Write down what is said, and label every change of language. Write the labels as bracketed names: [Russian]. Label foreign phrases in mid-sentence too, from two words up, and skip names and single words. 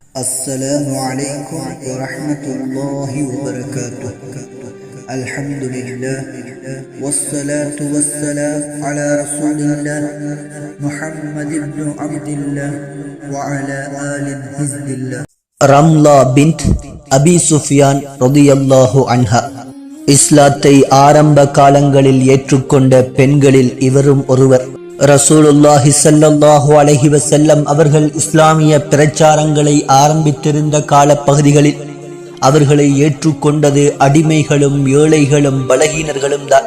[Arabic] السلام عليكم ورحمة الله وبركاته. الحمد لله والصلاة والسلام على رسول الله محمد بن عبد الله وعلى آل حزب الله. [Tamil] ரம்லா பின்த் அபி சுஃபியான் [Arabic] رضي الله عنها [Tamil] இஸ்லாத்தை ஆரம்ப காலங்களில் ஏற்றுக்கொண்ட பெண்களில் இவரும் ஒருவர். [Arabic] رسول الله صلى الله عليه وسلم [Tamil] அவர்கள் இஸ்லாமிய பிரச்சாரங்களை ஆரம்பித்திருந்த காலப்பகுதிகளில் அவர்களை ஏற்றுக்கொண்டது அடிமைகளும் ஏழைகளும் பலகீனர்களும் தான்.